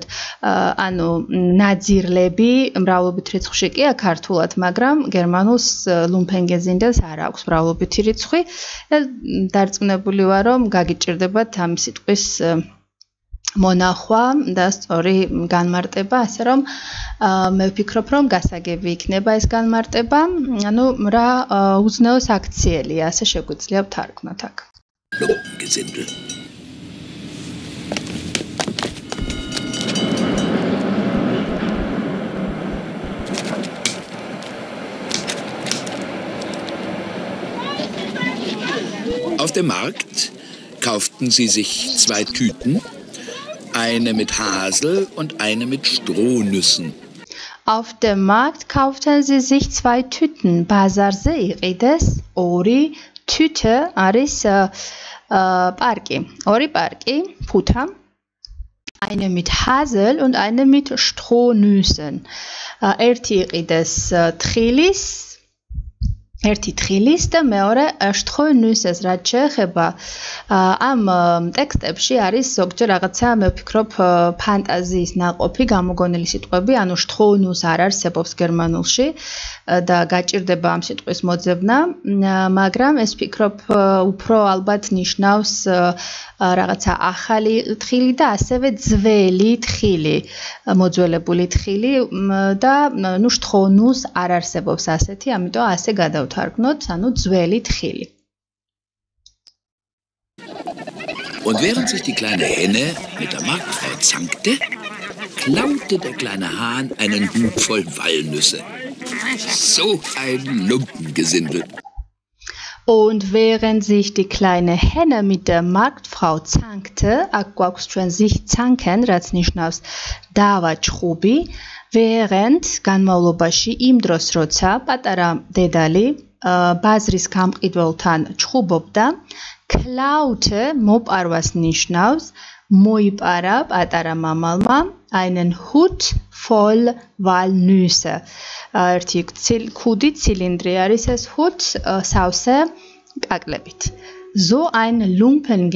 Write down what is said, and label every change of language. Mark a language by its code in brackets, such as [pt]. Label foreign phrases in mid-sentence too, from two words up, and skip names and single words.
[ka] ანუ ნაძირლები მრავლობით რიცხვში კი აქ ქართულად, მაგრამ გერმანულს Lumpengesindels არ აქვს მრავლობითი რიცხვი და დარწმუნებული ვარ, რომ გაგიჭირდებათ ამ სიტყვის მონახვა და სწორი განმარტება, ასე რომ მე ვფიქრობ, რომ გასაგები იქნება ეს განმარტება, ანუ რა უზნეოს აქციელია, ასე შეგვიძლია ვთარგმნოთ აქ. [de] Lumpengesindel. Auf dem Markt kauften sie sich 2 Tüten, eine mit Hasel und eine mit Strohnüssen. Auf dem Markt kauften sie sich 2 Tüten. [ka] Bazarze იყიდეს 2 Tüte არის პარკი. 2 პარკი, ფუთა. [de] Eine mit Hasel und eine mit Strohnüssen. [ka] ერთი იყიდეს თხილის ერთი თხილის და მეორე Strohnüsses, რაც შეეხება ამ ტექსტებში არის ზოგჯერ რაღაცა, მე ვფიქრობ, ფანტაზიის ნაყოფი, გამოგონილი სიტყვები, ანუ Strohnüss არ არსებობს გერმანულში და გაჭირდება ამ სიტყვის მოძებნა, მაგრამ ეს ვფიქრობ უფრო ალბათ ნიშნავს რაღაცა ახალი თხილი და ასევე ძველი თხილი, მოძველებული თხილი და ნუ Strohnüss არ არსებობს ასეთი, ამიტომ ასე გადავთარგმნოთ, ანუ ძველი თხილი. [de] Und während sich die kleine Henne mit der Marktfrau zankte, klaute der kleine Hahn einen Hut voll Walnüsse. So ein Lumpengesindel. Und während sich die kleine Henne mit der Marktfrau zankte, [ka] აქ გვაქვს ჩვენ [de] sich zanken, [ka] რაც ნიშნავს დავაჭხუბი, während განმავლობაში იმ დროს, როცა პატარა დედალი ბაზრის გამყიდველთან ჩხუბობდა, klaute მოპარვას ნიშნავს მოიპარა პატარა მამალმა [de] einen Hut voll Walnüsse. [ka] ერთი ქუდი ცილინდრი არის ეს Hut, სავსე კაკლებით. [de] So ein Lumpengesindel.